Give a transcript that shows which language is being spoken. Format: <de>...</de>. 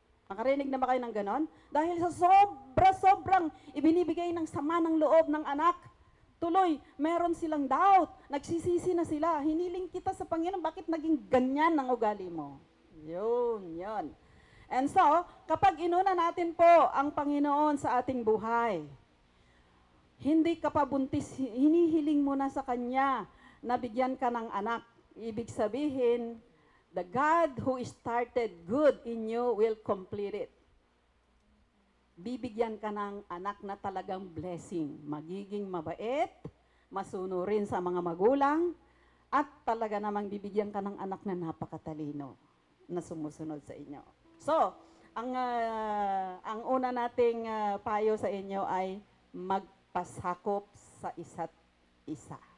<tl>Nakarinig na ba kayo ng ganon? Dahil sa sobrang ibinibigay ng sama ng loob ng anak, tuloy, meron silang doubt, nagsisisi na sila, hiniling kita sa Panginoon, bakit naging ganyan ang ugali mo? Yun. And so, kapag inuna natin po ang Panginoon sa ating buhay, hindi ka pa buntis, hinihiling mo na sa Kanya na bigyan ka ng anak. Ibig sabihin,</tl> <en>the God who started good in you will complete it.</en> <tl>Bibigyan ka ng anak na talagang blessing. Magiging mabait, masunurin sa mga magulang, at talaga namang bibigyan ka ng anak na napakatalino na sumusunod sa inyo. So, ang una nating payo sa inyo ay magpasakop sa isa't isa.</tl>